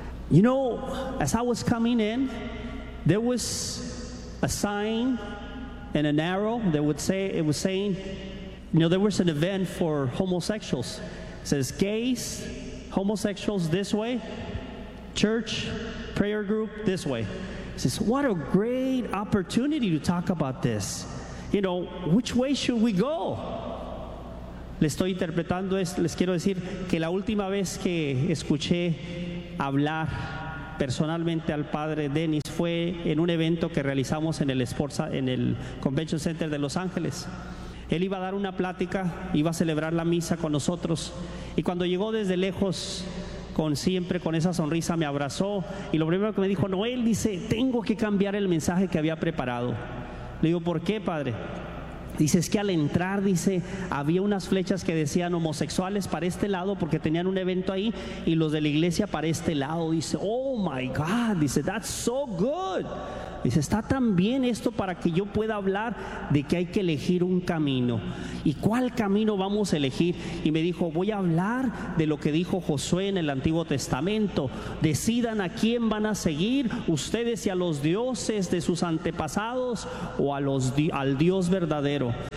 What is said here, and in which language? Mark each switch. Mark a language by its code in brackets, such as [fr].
[en] You know, as I was coming in, there was a sign and an arrow that would say, it was saying, you know, there was an event for homosexuals. It says, gays, homosexuals this way, church, prayer group this way. He says, what a great opportunity to talk about this. You know, which way should we go? [es] Le estoy interpretando, les quiero decir que la última vez que escuché hablar personalmente al padre Denis fue en un evento que realizamos en el Sporza, en el Convention Center de Los Ángeles. Él iba a dar una plática, iba a celebrar la misa con nosotros, y cuando llegó desde lejos, con siempre con esa sonrisa, me abrazó, y lo primero que me dijo: Noel, dice, tengo que cambiar el mensaje que había preparado. Le digo: ¿por qué, padre? Dice: es que al entrar, dice, había unas flechas que decían homosexuales para este lado, porque tenían un evento ahí, y los de la iglesia para este lado. Dice: [en] oh my God, [es] dice, [en] that's so good. [es] Dice: está tan bien esto para que yo pueda hablar de que hay que elegir un camino. ¿Y cuál camino vamos a elegir? Y me dijo: voy a hablar de lo que dijo Josué en el Antiguo Testamento. Decidan a quién van a seguir, ustedes, y a los dioses de sus antepasados, o a los al Dios verdadero.